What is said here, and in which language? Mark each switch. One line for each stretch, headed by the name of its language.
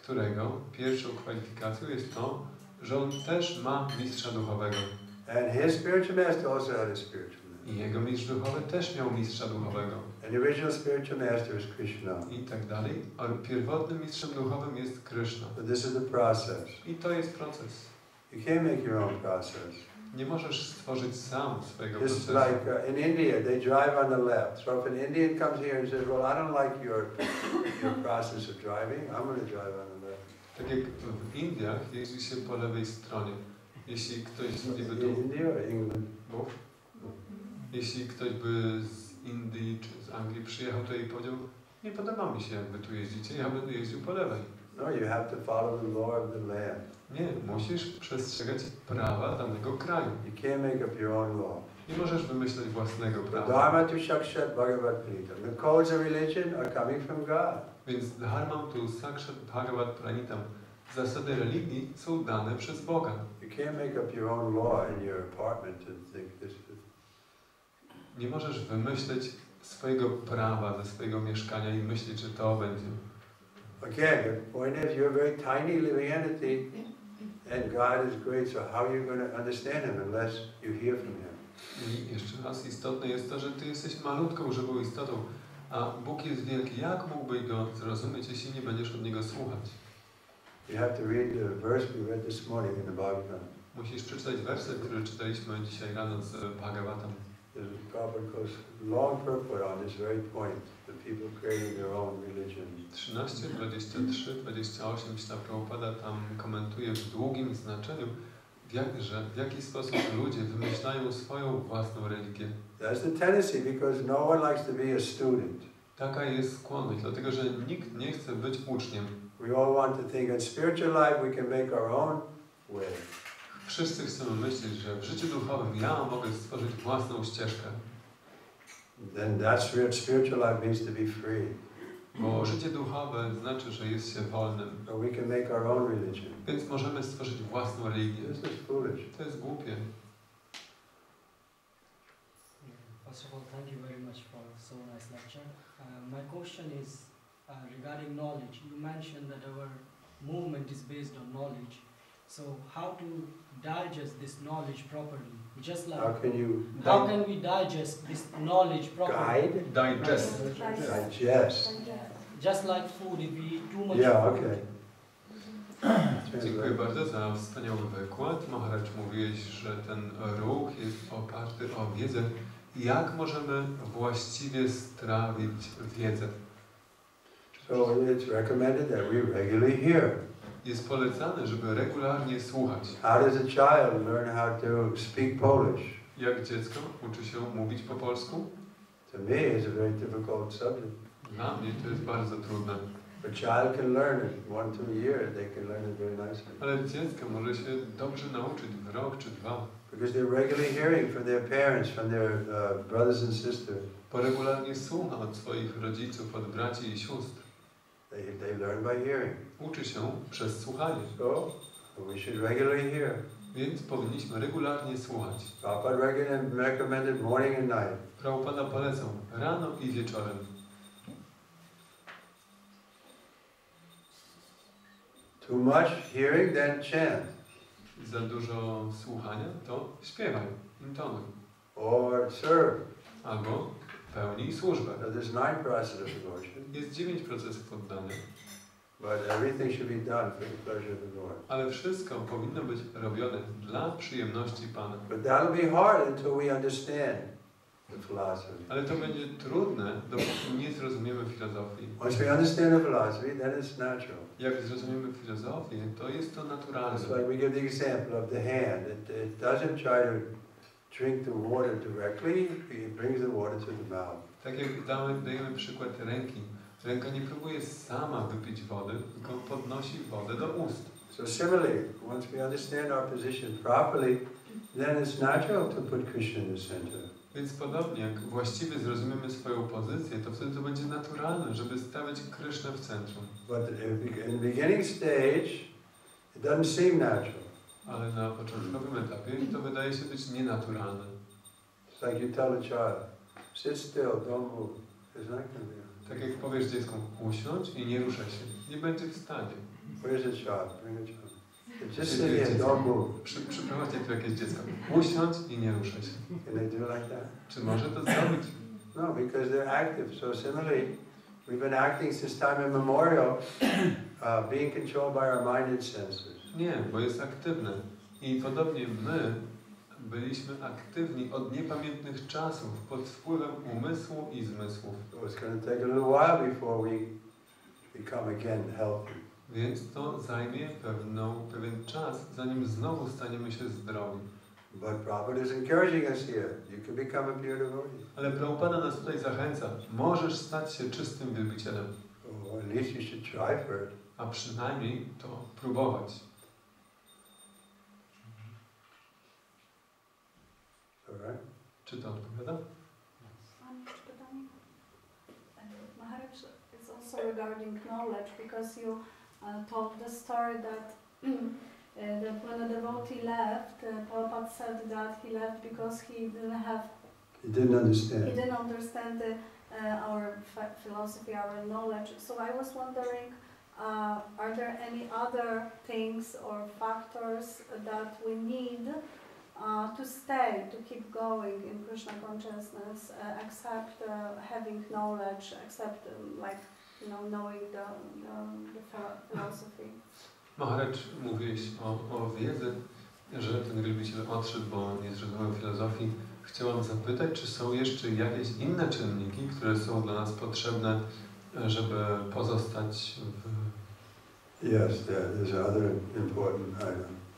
Polish: Którego pierwszą kwalifikacją jest to, że on też ma mistrza duchowego.
English: And his spiritual master also had a spiritual master.
Polish: I jego mistrz duchowy też miał mistrza duchowego.
English: And the original spiritual master is Krishna.
Polish: I tak dalej. A pierwotnym mistrzem duchowym jest Kryszna.
English: So this is the process.
Polish: I to jest proces.
English: You can't make your own process.
Polish: Nie możesz stworzyć sam swojego
English: It's
Polish: procesu.
English: like in India, they drive on the left. So if an Indian comes here and says, well, I don't like your process of driving, I'm going to drive on the left.
Polish: Tak jak w Indiach jeździ się po lewej stronie. Jeśli ktoś by tu...
English: India or England?
Polish: Jeśli ktoś by z Indii czy z Anglii przyjechał tutaj i powiedział, nie podoba mi się, jak wy tu jeździcie, ja będę jeździł po lewej.
English: No, you have to follow the law of the land.
Polish: Nie, musisz przestrzegać prawa danego kraju.
English: You can't make up your own law.
Polish: Nie możesz wymyśleć własnego prawa.
Sanskrit: Dharma tu sakshat bhagavad gita.
English: The codes of religion are coming from God.
Sanskrit: Więc dharmam tu sakshat bhagavad pranitam.
Polish: Zasady religii są dane przez Boga.
English: You can't make up your own law in your apartment and think this is...
Polish: Nie możesz wymyśleć swojego prawa ze swojego mieszkania i myśleć, że to będzie.
English: Again, the point is you're a very tiny living entity and God is great, so how are you going to understand Him unless you hear from Him?
Polish: I jeszcze raz istotne jest to, że Ty jesteś malutką, żywą istotą, a Bóg jest wielki. Jak mógłbyś Go zrozumieć, jeśli nie będziesz od Niego słuchać?
English: You have to read the verse we read this morning in the Bhagavatam.
Polish: Musisz przeczytać werset, który czytaliśmy dzisiaj rano z Bhagavatam.
English: There's Prabhupada goes long purport on this very point, the people creating their own religion.
Polish: 13, 23, 28 Śrila Prabhupada tam komentuje w długim znaczeniu, w jaki sposób ludzie wymyślają swoją własną religię.
English: That's the tendency because no one likes to be a student.
Polish: Taka jest skłonność, dlatego że nikt nie chce być uczniem.
English: We all want to think in spiritual life we can make our own way.
Polish: Wszyscy chcemy myśleć, że w życiu duchowym ja mogę stworzyć własną ścieżkę.
English: then that spiritual life means to be free.
Polish: Bo życie duchowe znaczy, że jest się wolnym.
English: So we can make our own religion.
Polish: Więc możemy stworzyć własną religię.
English: This is foolish.
Polish: To jest głupie.
English: First of all, thank you very much for so nice lecture. My question is regarding knowledge. You mentioned that our movement is based on knowledge. So how to digest this knowledge properly? Just like how can we digest this knowledge properly? Digest. Digest. Just like food, if we eat too much Yeah, food. okay.
Polish: Dziękuję bardzo za wspaniały wykład. Maharaj, mówiłeś, że ten ruch jest oparty o wiedzę. Jak możemy właściwie strawić wiedzę?
English: So it's recommended that we regularly hear.
Polish: Jest polecane, żeby regularnie słuchać.
English: How does a child learn how to speak Polish?
Polish: Jak dziecko uczy się mówić po polsku?
English: To me, it's a very difficult subject.
Polish: Dla mnie to jest bardzo trudne.
English: A child can learn it 1-2 years. They can learn it very nicely.
Polish: Ale dziecko może się dobrze nauczyć w rok czy dwa.
English: Because they're regularly hearing from their parents, from their brothers and sisters.
Polish: Bo regularnie słucha od swoich rodziców, od braci i sióstr.
English: They learn by hearing.
Polish: Uczy się przez słuchanie.
English: So we should regularly hear.
Polish: Więc powinniśmy regularnie słuchać.
English: Prabhupada recommended morning and night.
Polish: Prabhupada polecał rano i wieczorem.
English: Too much hearing, then chant.
Polish: Za dużo słuchania, to śpiewaj, intonuj.
English: Or serve.
Polish: Albo pełnij służbę.
English: So there's 9 processes of devotion.
Polish: Jest 9 procesów oddania.
English: But everything should be done for the pleasure of the Lord.
Polish: Ale wszystko powinno być robione dla przyjemności Pana.
English: But that'll be hard until we understand the philosophy.
Polish: Ale to będzie trudne, dopóki nie zrozumiemy filozofii.
English: Once we understand the philosophy, then it's natural.
Polish: Jak zrozumiemy filozofię, to jest to naturalne.
English: That's why we give the example of the hand. It doesn't try to drink the water directly, it brings the water to the mouth.
Polish: Tak jak dajemy przykład ręki. Ręka nie próbuje sama wypić wody, tylko podnosi wodę do ust.
English: So similarly, once we understand our position properly, then it's natural to put Krishna in the center.
Polish: Więc podobnie, jak właściwie zrozumiemy swoją pozycję, to wtedy to będzie naturalne, żeby stawiać Krysznę w centrum.
English: But in the beginning stage, it doesn't seem natural.
Polish: Ale na początkowym etapie to wydaje się być nienaturalne.
English: It's like you tell a child, sit still, don't move. It's not going to be.
Polish: Tak jak powiesz dziecku, usiądź i nie ruszaj się. Nie będzie w stanie.
English: Where's the child? Bring a child. Just sit here, don't move.
Polish: Przyprowadźcie tu jakieś dziecko. Usiądź i nie ruszaj się.
English: Can they do like that?
Polish: Czy może to zrobić?
English: No, because they're active. So similarly, we've been acting since time immemorial, being controlled by our mind and senses.
Polish: Nie, bo jest aktywne. I podobnie my byliśmy aktywni od niepamiętnych czasów pod wpływem umysłu i zmysłów.
English: So it's going to take a little while before we become again healthy.
Polish: Więc to zajmie pewien czas, zanim znowu staniemy się zdrowi.
English: But Prabhupada is encouraging us here. You can become a pure devotee.
Polish: Ale Prabhupada nas tutaj zachęca. Możesz stać się czystym wielbicielem.
English: Or at least you should try for it.
Polish: A przynajmniej to próbować.
English: All right?
Polish: Czy to odpowiada? Mam jeszcze pytanie.
English: Maharaj, it's also regarding knowledge, because you told the story that that when a devotee left, Prabhupada said that he left because he didn't understand our philosophy, our knowledge. So I was wondering, are there any other things or factors that we need to stay, to keep going in Krishna consciousness, except having knowledge, except knowing the philosophy?
Polish: Maharaj, mówiłeś o wiedzy, że ten wielbiciel odszedł, bo nie zrozumiał filozofii. Chciałam zapytać, czy są jeszcze jakieś inne czynniki, które są dla nas potrzebne, żeby pozostać w...
English: Yes, there's another important item.